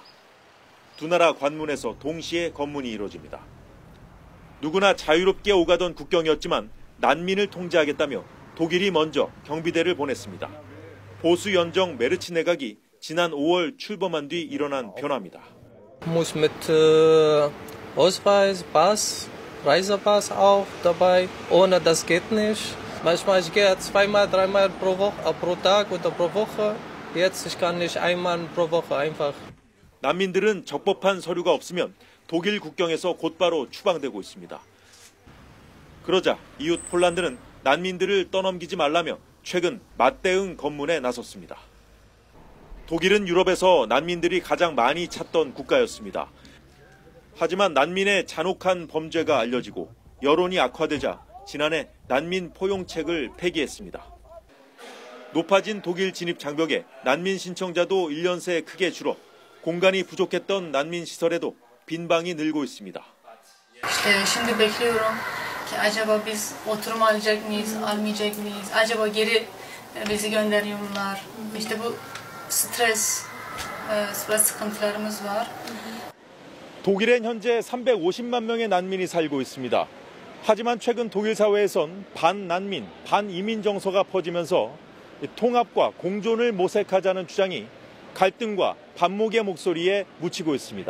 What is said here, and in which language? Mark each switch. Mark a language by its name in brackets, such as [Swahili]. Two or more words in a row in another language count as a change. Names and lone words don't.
[Korean] 두 나라 관문에서 동시에 검문이 이루어집니다. 누구나 자유롭게 오가던 국경이었지만 난민을 통제하겠다며 독일이 먼저 경비대를 보냈습니다. 보수 연정 메르츠 내각이 지난 5월 출범한 뒤 일어난 변화입니다. [German] Muss mit Ausweis, Pass, Reisepass auch dabei. Ohne das geht nicht. Manchmal ich gehe zweimal, dreimal pro Tag oder pro Woche. Jetzt ich kann nicht einmal pro Woche einfach. [Korean] 난민들은 적법한 서류가 없으면 독일 국경에서 곧바로 추방되고 있습니다. 그러자 이웃 폴란드는 난민들을 떠넘기지 말라며 최근 맞대응 검문에 나섰습니다. 독일은 유럽에서 난민들이 가장 많이 찾던 국가였습니다. 하지만 난민의 잔혹한 범죄가 알려지고 여론이 악화되자 지난해 난민 포용책을 폐기했습니다. 높아진 독일 진입 장벽에 난민 신청자도 1년 새 크게 줄어 공간이 부족했던 난민 시설에도 빈방이 늘고 있습니다. [Turkish] Şimdi bekliyorum ki acaba biz oturum alacak mıyız, almayacak mıyız? Acaba geri bizi gönderiyorlar. İşte bu stres sıkıntılarımız var. [Korean] 독일엔 현재 350만 명의 난민이 살고 있습니다. 하지만 최근 독일 사회에선 반난민, 반이민 정서가 퍼지면서 통합과 공존을 모색하자는 주장이 갈등과 반목의 목소리에 묻히고 있습니다.